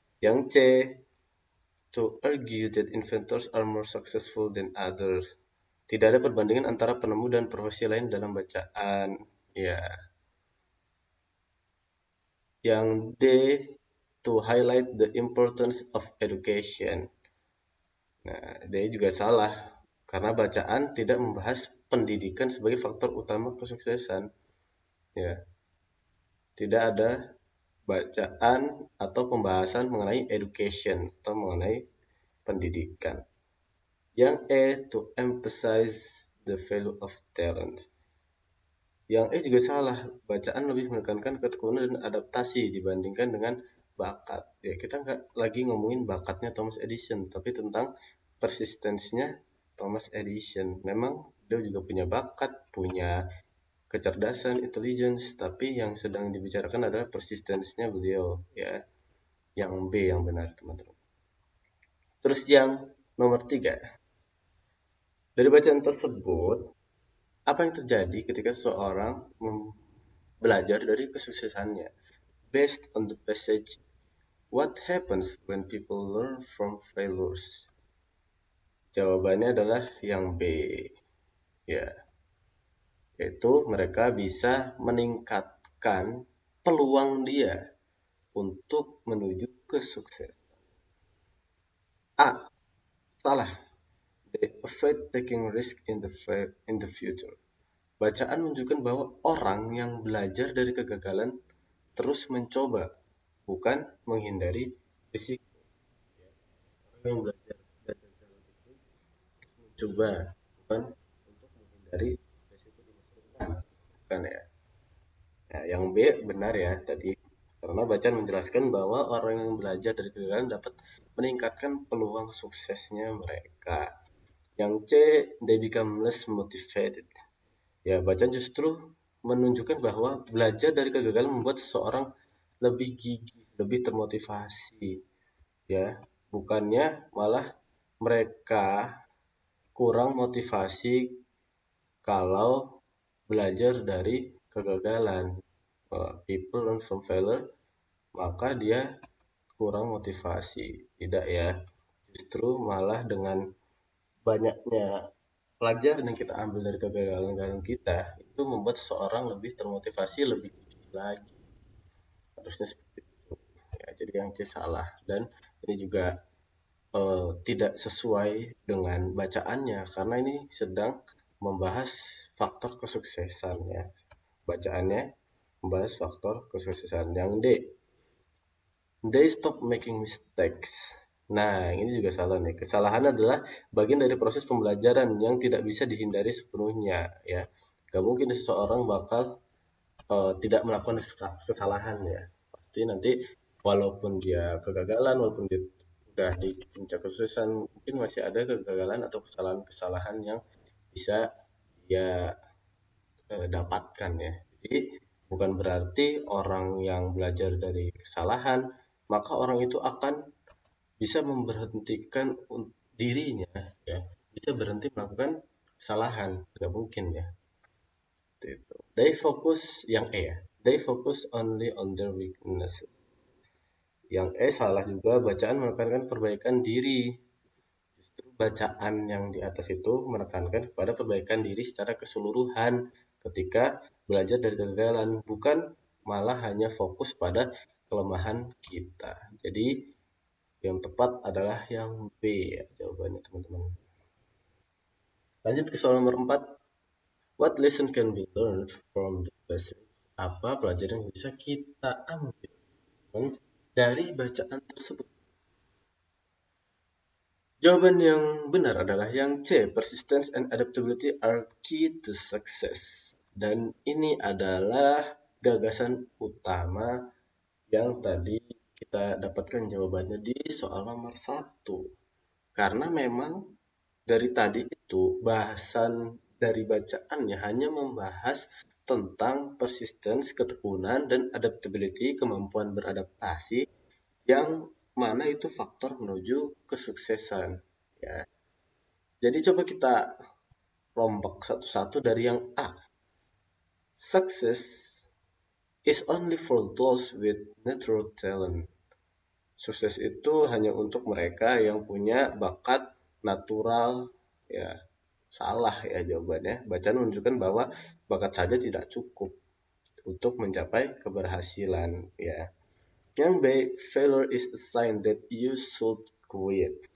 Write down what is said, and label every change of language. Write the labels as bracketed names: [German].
[Indonesian] Yang C, [English] to argue that inventors are more successful than others. [Indonesian] Tidak ada perbandingan antara penemu dan profesi lain dalam bacaan. Ya. Yang D, [English] to highlight the importance of education. [Indonesian] Nah, dia juga salah karena bacaan tidak membahas pendidikan sebagai faktor utama kesuksesan. Ya, tidak ada bacaan atau pembahasan mengenai education atau mengenai pendidikan. Yang E, [English] to emphasize the value of talent. [Indonesian] Yang E juga salah, bacaan lebih menekankan ketekunan dan adaptasi dibandingkan dengan bakat. Ya, kita nggak lagi ngomongin bakatnya Thomas Edison, tapi tentang persistence-nya Thomas Edison. Memang dia juga punya bakat, punya kecerdasan, intelligence, tapi yang sedang dibicarakan adalah persistence-nya beliau, ya. Yang B yang benar, teman-teman. Terus yang nomor 3. Dari bacaan tersebut, apa yang terjadi ketika seseorang belajar dari kesuksesannya? [English] Based on the passage, what happens when people learn from failures? [Indonesian] Jawabannya adalah yang B. Ya, yaitu mereka bisa meningkatkan peluang dia untuk menuju kesuksesan. A, salah. [English] They avoid taking risk in the future. [Indonesian] Bacaan menunjukkan bahwa orang yang belajar dari kegagalan terus mencoba, bukan menghindari risiko. Orang yang belajar dari kegagalan itu mencoba, bukan untuk menghindari risiko di masa depan. Bukan ya. Nah, yang B benar ya tadi. Karena bacaan menjelaskan bahwa orang yang belajar dari kegagalan dapat meningkatkan peluang suksesnya mereka. Yang C, [English] they become less motivated. [Indonesian] Ya, bacaan justru menunjukkan bahwa belajar dari kegagalan membuat seseorang lebih gigih, lebih termotivasi. Ya, bukannya malah mereka kurang motivasi kalau belajar dari kegagalan. [English] People learn from failure, [Indonesian] maka dia kurang motivasi. Tidak ya, justru malah dengan banyaknya pelajaran yang kita ambil dari kegagalan kita, itu membuat seseorang lebih termotivasi, lebih gigih lagi. Harusnya seperti itu. Ya, jadi yang C salah. Dan ini juga tidak sesuai dengan bacaannya, karena ini sedang membahas faktor kesuksesan ya. Bacaannya membahas faktor kesuksesan. Yang D, [English] they stop making mistakes. [Indonesian] Nah, ini juga salah nih. Kesalahan adalah bagian dari proses pembelajaran yang tidak bisa dihindari sepenuhnya ya. Gak mungkin seseorang bakal tidak melakukan kesalahan ya. Pasti nanti walaupun dia kegagalan, walaupun dia udah di puncak kesuksesan, mungkin masih ada kegagalan atau kesalahan-kesalahan yang bisa dia dapatkan ya. Jadi bukan berarti orang yang belajar dari kesalahan maka orang itu akan bisa memberhentikan dirinya ya, bisa berhenti melakukan kesalahan, nggak mungkin ya. Itu. [English] They focus [Indonesian] yang E ya. [English] They focus only on their weakness. [Indonesian] Yang E salah juga, bacaan menekankan perbaikan diri. Justru bacaan yang di atas itu menekankan kepada perbaikan diri secara keseluruhan ketika belajar dari kegagalan, bukan malah hanya fokus pada kelemahan kita. Jadi yang tepat adalah yang B ya jawabannya teman-teman. Lanjut ke soal nomor 4. [English] What lesson can be learned from the passage? [Indonesian] Apa pelajaran yang bisa kita ambil dari bacaan tersebut? Jawaban yang benar adalah yang C. [English] Persistence and adaptability are key to success. [Indonesian] Dan ini adalah gagasan utama yang tadi kita dapatkan jawabannya di soal nomor 1. Karena memang dari tadi itu bahasan dari bacaannya hanya membahas tentang persistence, ketekunan, dan adaptability, kemampuan beradaptasi, yang mana itu faktor menuju kesuksesan. Ya. Jadi coba kita rombak satu-satu dari yang A. [English] Success is only for those with natural talent. [Indonesian] Sukses itu hanya untuk mereka yang punya bakat natural ya. Salah ya jawabannya. Bacaan menunjukkan bahwa bakat saja tidak cukup untuk mencapai keberhasilan ya. Yang B, [English] failure is a sign that you should quit.